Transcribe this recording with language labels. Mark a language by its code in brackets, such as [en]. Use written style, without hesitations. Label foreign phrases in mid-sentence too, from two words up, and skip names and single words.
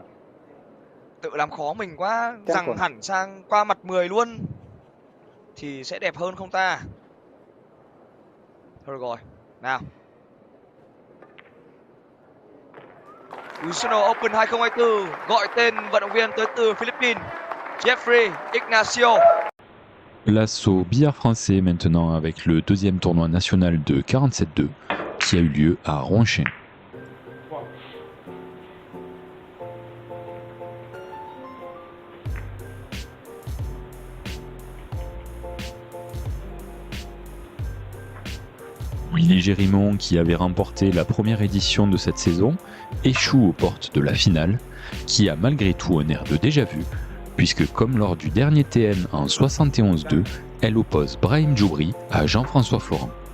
[vi] Tự làm khó mình quá, [en] Ten [vi] rằng [en] corner. [vi] hẳn sang qua mặt 10 luôn thì sẽ đẹp hơn không ta? Thôi được rồi, nào. National Open 2024 gọi tên vận động viên tới từ Philippines, Jeffrey Ignacio. [fr] Place au billard français maintenant avec le deuxième tournoi national de 47-2 qui a eu lieu à Ronchin. Willy Gérimon, qui avait remporté la première édition de cette saison, échoue aux portes de la finale, qui a malgré tout un air de déjà-vu, puisque comme lors du dernier TN en 71-2, elle oppose Brahim Djoubri à Jean-François Florent.